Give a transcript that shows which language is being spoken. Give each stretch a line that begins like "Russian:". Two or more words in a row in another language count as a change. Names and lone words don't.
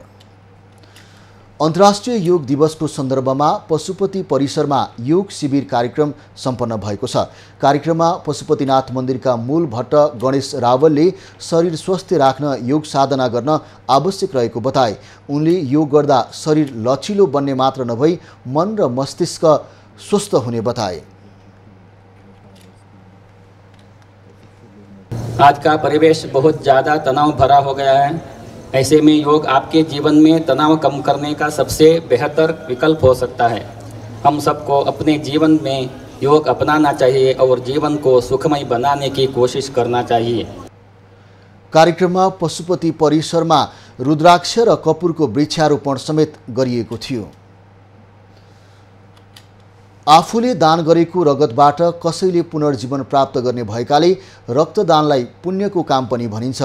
Nepali: अन्तर्राष्ट्रिय योग दिवसको सन्दर्भमा पशुपति परिसरमा योग शिविर कार्यक्रम सम्पन्न भएको छ। कार्यक्रममा पशुपतिनाथ मन्दिरका मूल भट्ट गणेश रावलले शरीर स्वस्थ राख्न योग साधना गर्न आवश्यक रहेको बताए। उनले योग गर्दा शरीर लचिलो बन्ने मात्र नभई मन र मस्तिष्क स्वस्थ हुने बताए।
Hindi: आज का परिवेश बहुत ज़्यादा तनाव भरा हो गया है। ऐसे में योग आपके जीवन में तनाव कम करने का सबसे बेहतर विकल्प हो सकता है। हम सबको अपने जीवन में योग अपनाना चाहिए और जीवन को सुखमय बनाने की कोशिश करना चाहिए।
Nepali: कार्यक्रममा पशुपति परिसरमा रुद्राक्ष र कपुरको वृक्षारोपण समेत गरिएको थियो। आफूले दान गरेको रगतबाट कसैले पुनर्जीवन प्राप्त गर्ने भएकाले रक्तदानलाई पुण्यको काम पनि भनिन्छ।